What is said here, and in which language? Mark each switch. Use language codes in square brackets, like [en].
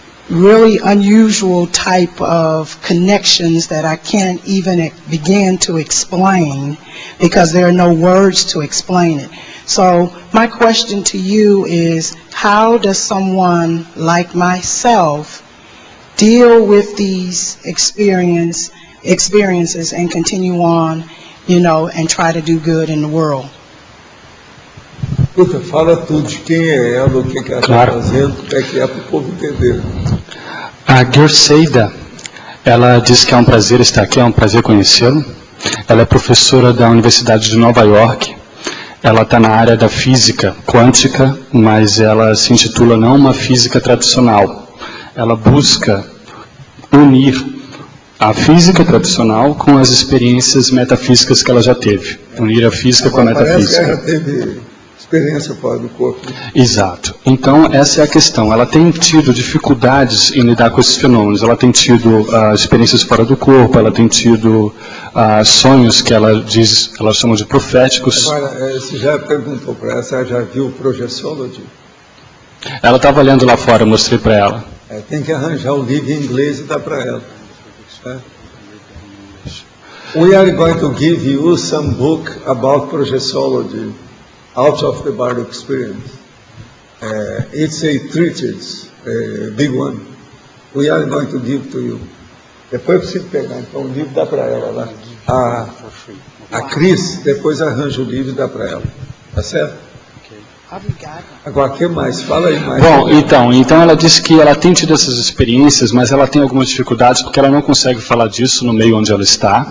[en] really unusual type of connections that I can't even begin to explain because there are no words to explain it. So my question to you is, how does someone like myself deal with these experiences and continue on, and try to do good in the world? [pt] Escuta, fala tudo de quem é ela, o que ela está fazendo, o que é para o povo entender. A Gerseida, ela disse que é um prazer estar aqui, é um prazer conhecê-lo. Ela é professora da Universidade de Nova York. Ela está na área da física quântica, mas ela se intitula não uma física tradicional. Ela busca unir a física tradicional com as experiências metafísicas que ela já teve. Unir a física com a metafísica. Parece que ela teve experiência fora do corpo. Exato. Então, essa é a questão. Ela tem tido dificuldades em lidar com esses fenômenos. Ela tem tido experiências fora do corpo, ela tem tido sonhos que ela chama de proféticos. Agora, você já perguntou para ela, você já viu Projectology? Ela estava lendo lá fora, eu mostrei para ela. Tem que arranjar o livro em inglês e dar para ela. [en] We are going to give you some book about Projectology. Out of the Body Experience. It's a treatise, a big one. We are going to give to you. [pt] Depois eu preciso pegar, então o livro dá para ela lá. A Cris depois arranja o livro e dá para ela. Tá certo? Agora, o que mais? Fala aí mais. Bom, então ela disse que ela tem tido essas experiências, mas ela tem algumas dificuldades porque ela não consegue falar disso no meio onde ela está.